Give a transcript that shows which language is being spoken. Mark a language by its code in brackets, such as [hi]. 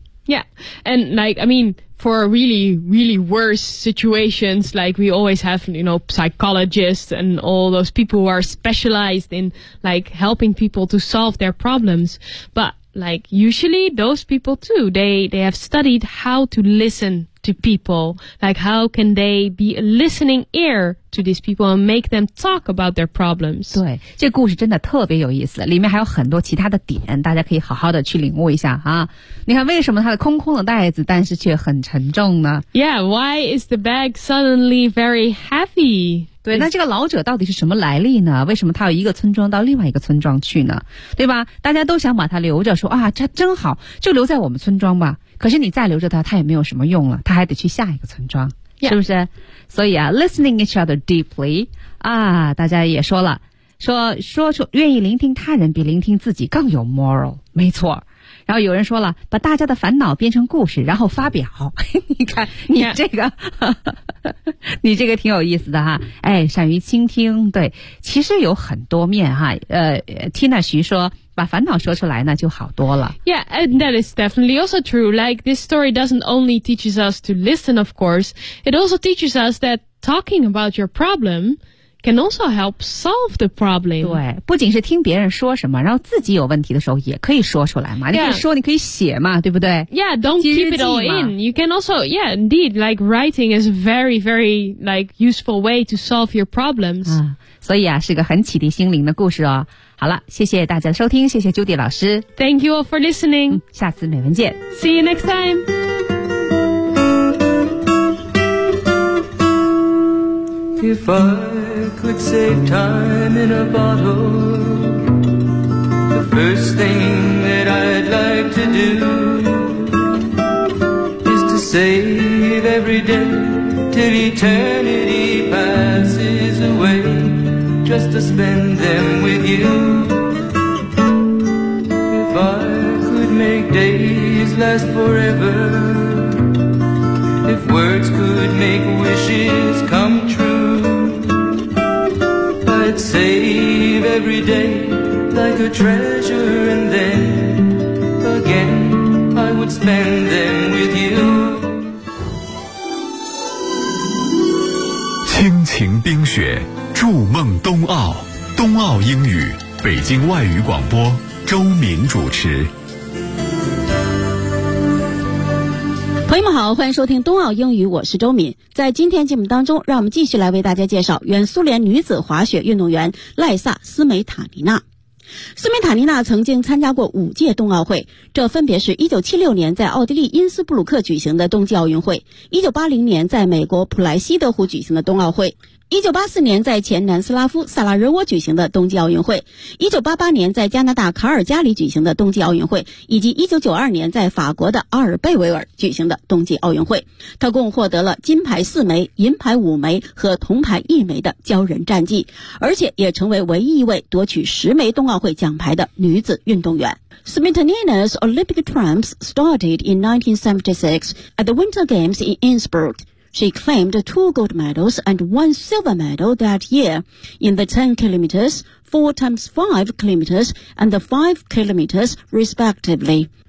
[en] Yeah, and like, I mean, for really, really worse situations, like we always have, you know, psychologists and all those people who are specialized in like helping people to solve their problems. ButLike, usually those people too, they have studied how to listen to people. Like, how can they be a listening ear to these people and make them talk about their problems? [zh] 对，这故事真的特别有意思，里面还有很多其他的点，大家可以好好的去领悟一下啊。你看，为什么它的空空的袋子，但是却很沉重呢 [en] ？Yeah, why is the bag suddenly very heavy? [zh] 对那这个老者到底是什么来历呢为什么他有一个村庄到另外一个村庄去呢对吧大家都想把他留着说啊这真好就留在我们村庄吧可是你再留着他他也没有什么用了他还得去下一个村庄、 [en] yeah. [zh] 是不是所以啊 [en] listening each other deeply, [zh] 啊大家也说了说愿意聆听他人比聆听自己更有 moral, 没错。然后有人说了把大家的烦恼编成故事然后发表你看你这个、 [en] yeah. [zh] 你这个挺有意思的哈哎，善于倾听对其实有很多面哈Tina 徐说把烦恼说出来那就好多了 [en] Yeah, and that is definitely also true like this story doesn't only teaches us to listen of course it also teaches us that talking about your problem can also help solve the problem. [zh] 对，不仅是听别人说什么，然后自己有问题的时候也可以说出来嘛。你可以说，你可以写嘛，对不对 [en] ？Yeah, don't keep it all in. You can also, yeah, indeed, like writing is a very, very like useful way to solve your problems. [zh] 啊，所以啊，是个很启迪心灵的故事哦。好了，谢谢大家的收听，谢谢 Judy 老师。 [en] Thank you all for listening.、 [zh] 下次美文见。 [en] See you next time. If I could save time in a bottle, the first thing that I'd like to do is to save every day till eternity passes away, just to spend them with you. If I could make days last forever, if words could make wishes come true,Save every day like a treasure, and then again I would spend them with you. [zh] 亲情冰雪，筑梦冬奥，冬奥英语，北京外语广播，周明主持。朋友们好，欢迎收听冬奥英语，我是周敏。在今天节目当中，让我们继续来为大家介绍原苏联女子滑雪运动员赖萨·斯梅塔尼娜。斯梅塔尼娜曾经参加过五届冬奥会，这分别是1976年在奥地利因斯布鲁克举行的冬季奥运会，1980年在美国普莱西德湖举行的冬奥会，1984年在前南斯拉夫萨拉热窝举行的冬季奥运会，1988年在加拿大卡尔加里举行的冬季奥运会，以及1992年在法国的阿尔贝维尔举行的冬季奥运会。他共获得了金牌4枚、银牌5枚和铜牌1枚的骄人战绩，而且也成为唯一一位夺取10枚冬奥会奖牌的女子运动员。 [en] Smetanina's Olympic triumphs started in 1976 at the Winter Games in Innsbruck. She claimed 2 gold medals and 1 silver medal that year in the 10 kilometers, 4 times 5 kilometers and the 5 kilometers respectively.